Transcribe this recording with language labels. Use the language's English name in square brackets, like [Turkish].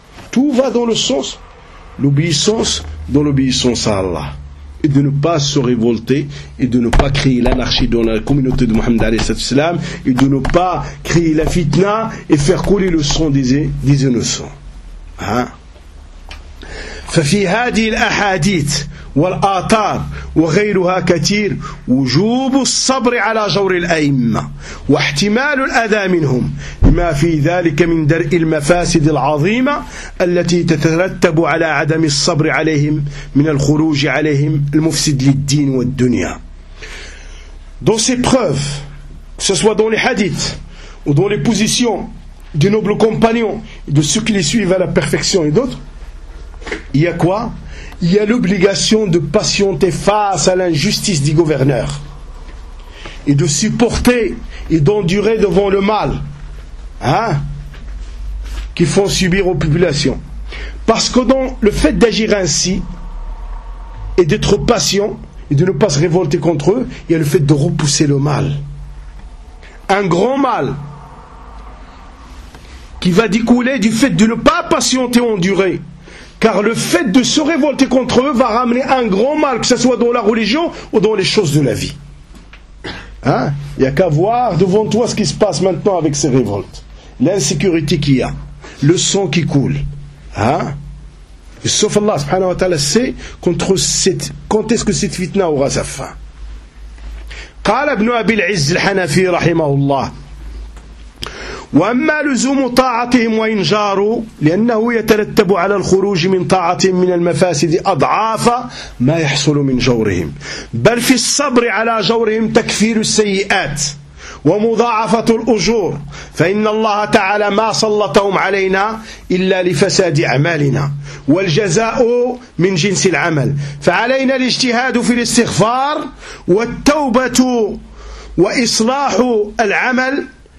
[French] Tout va dans le sens, l'obéissance dans l'obéissance à Allah. Et de ne pas se révolter et de ne pas créer l'anarchie dans la communauté de Mohammed al-Islam et de ne pas créer la fitna et faire couler le sang des innocents. Hein? [Arabic] ففي هذه الأحاديث والآثار وغيرها كثير وجوب الصبر على جور الأئمة واحتمال الأذى منهم بما في ذلك من درء المفاسد العظيمة التي تترتب على عدم الصبر عليهم من الخروج عليهم المفسد للدين والدنيا. [French] Dans ces preuves, que ce soit dans les hadiths ou dans les positions des nobles compagnons, de ceux qui les suivent à la perfection et d'autres, il y a quoi? Il y a l'obligation de patienter face à l'injustice du gouverneur et de supporter et d'endurer devant le mal, hein, qu'ils font subir aux populations. Parce que dans le fait d'agir ainsi et d'être patient et de ne pas se révolter contre eux, il y a le fait de repousser le mal. Un grand mal qui va découler du fait de ne pas patienter ou endurer. Car le fait de se révolter contre eux va ramener un grand mal, que ce soit dans la religion ou dans les choses de la vie. Hein? Il n'y a qu'à voir devant toi ce qui se passe maintenant avec ces révoltes. L'insécurité qu'il y a, le sang qui coule. Hein? Et sauf Allah subhanahu wa ta'ala sait contre cette, quand est-ce que cette fitna aura sa fin. [Arabic] قال ابن أبي العز الحنفي رحمه الله وأما لزوم طاعتهم وإن جاروا لأنه يترتب على الخروج من طاعة من المفاسد أضعاف ما يحصل من جورهم، بل في الصبر على جورهم تكفير السيئات ومضاعفة الأجور، فإن الله تعالى ما سلطهم علينا إلا لفساد أعمالنا، والجزاء من جنس العمل، فعلينا الاجتهاد في الاستغفار والتوبة وإصلاح العمل.